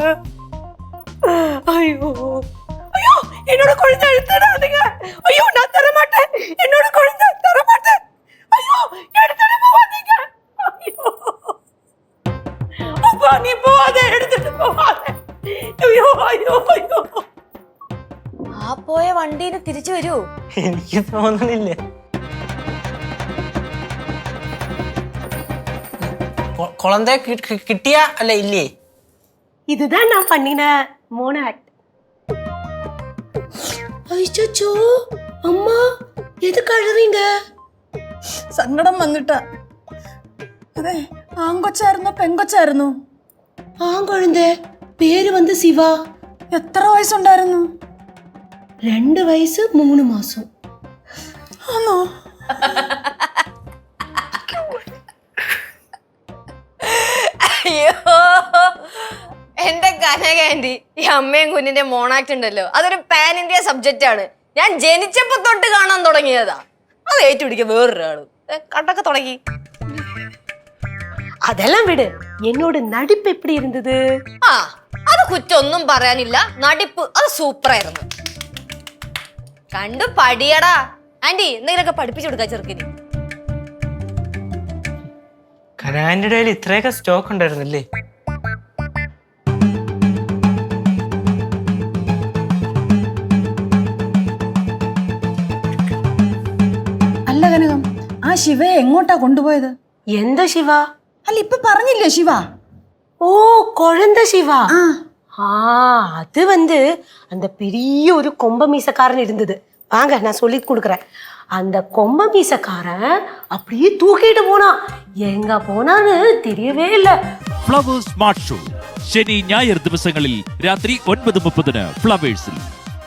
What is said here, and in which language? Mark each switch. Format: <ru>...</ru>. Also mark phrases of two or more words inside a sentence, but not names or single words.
<ta>ஐயோ ஐயோ என்னோட குழந்தை எடுத்துடாதீங்க. ஐயோ நான் தர மாட்டேன். என்னோட குழந்தை தர மாட்டேன். ஐயோ எடுத்துட்டு போவாதீங்க. ஐயோ அப்பா நீ போவாத, எடுத்துட்டு போவாத. ஐயோ ஐயோ ஐயோ.</ta> <ml>ആ പോയ വണ്ടീനെ തിരിച്ചു വരൂ. എനിക്ക് തോന്നണില്ല. കുളന്തേ കിട്ടിയ അല്ല ഇല്ലേ?</ml> <ta>இதுதான் நான் பண்ணின</ta> <en>mono act.</en> <ta>ஐயோ அம்மா எதுக்கு அழுறீங்க?</ta> <ml>സങ്കടം വന്നിട്ടാ. അതെ, ആങ്കൊച്ചായിരുന്നോ പെങ്കൊച്ചായിരുന്നോ?</ml> <ta>ஆங்குழந்தை பேரு வந்து சிவா.</ta> <ml>എത്ര വയസ്സുണ്ടായിരുന്നു? 2 വയസ്സ് 3 മാസം. ആണോ? അയ്യോ എന്റെ കനകാന്റി, ഈ അമ്മയും കുഞ്ഞിന്റെ മോണാക്ട് ഉണ്ടല്ലോ, അതൊരു</ml> <en>pan India subject</en> <ml>ആണ്. ഞാൻ ജനിച്ചപ്പോ തൊട്ട് കാണാൻ തുടങ്ങിയതാ. അത് ഏറ്റുപിടിക്കുക വേറൊരാള് കണ്ടൊക്കെ തുടങ്ങി.</ml> <ta>அதெல்லாம் விடு. என்னோட நடிப்பு எப்படி இருந்தது?</ta> <ml>ആ അത് കുറ്റൊന്നും പറയാനില്ല. നടിപ്പ് അത് സൂപ്പറായിരുന്നു. കണ്ടു പടിയടാ. ആന്റി എന്തെങ്കിലുമൊക്കെ പഠിപ്പിച്ചു കൊടുക്കാ ചെറുക്കിന്. കനാന്റെ ഇടയിൽ ഇത്രയൊക്കെ സ്റ്റോക്ക് ഉണ്ടായിരുന്നില്ലേ? അല്ല കനകം, ആ ശിവയെ എങ്ങോട്ടാ കൊണ്ടുപോയത്?</ml> <ta>எந்த சிவா?</ta> <ml>അല്ല ഇപ്പൊ പറഞ്ഞില്ലേ ശിവ?</ml> <ta>ஓ குழந்தை சிவா. அது வந்து அந்த பெரிய ஒரு கொம்ப மீசக்காரன் இருந்தது. வாங்க நான் சொல்லி கொடுக்குறேன். அந்த கொம்ப மீசக்காரன் அப்படியே தூக்கிட்டு போனான். எங்க போனான்னு தெரியவே இல்லை.</ta> <ml>ഫ്ലവേഴ്സ് സ്മാർട്ട് ഷോ ശനി ഞായർ ദിവസങ്ങളിൽ രാത്രി 9:30 ഫ്ലവേഴ്സിൽ.</ml>